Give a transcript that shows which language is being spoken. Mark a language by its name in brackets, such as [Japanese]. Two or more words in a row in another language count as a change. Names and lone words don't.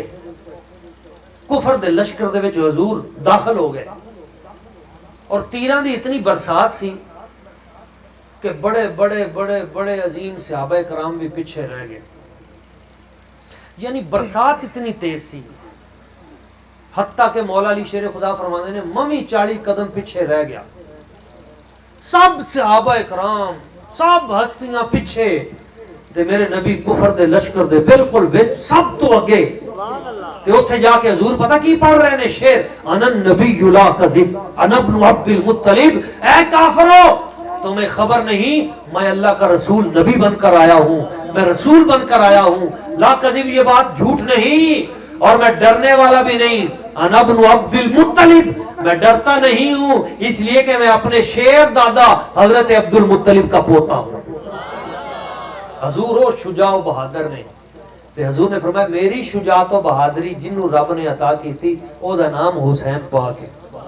[Punjabi] کفر دے لشکر دے وچ حضور داخل ہو گئے اور تیران دی اتنی برسات سی کہ بڑے بڑے بڑے بڑے عظیم صحابہ کرام بھی پیچھے رہ گئے یعنی برسات اتنی تیز سی حتیٰ کہ مولا علی شیر خدا فرمانے نے ممی 40 قدم پیچھے رہ گیا سب صحابہ کرام سب ہستیاں پیچھے تے میرے نبی کفر دے لشکر دے بالکل وچ سب تو اگے تے اوتھے جا کے حضور پتہ کی پڑھ رہے نے شعر [Arabic] انا النبی لا کذب انا ابن عبد المطلب [Urdu] اے کافرو تمہیں خبر نہیں میں اللہ کا رسول نبی بن کر آیا ہوں میں رسول بن کر آیا ہوں [Arabic] لا کذب [Urdu] یہ بات جھوٹ نہیں اور میں ڈرنے والا بھی نہیں [Arabic] انا ابن عبد المطلب [Urdu] میں ڈرتا نہیں ہوں اس لیے کہ میں اپنے شیر دادا حضرت عبد المطلب کا پوتا ہوں [Punjabi] حضور و شجاع و بہادر نے تے حضور نے فرمایا میری شجاعت و بہادری جنہوں رب نے عطا کی تھی او دا نام حسین پاک ہے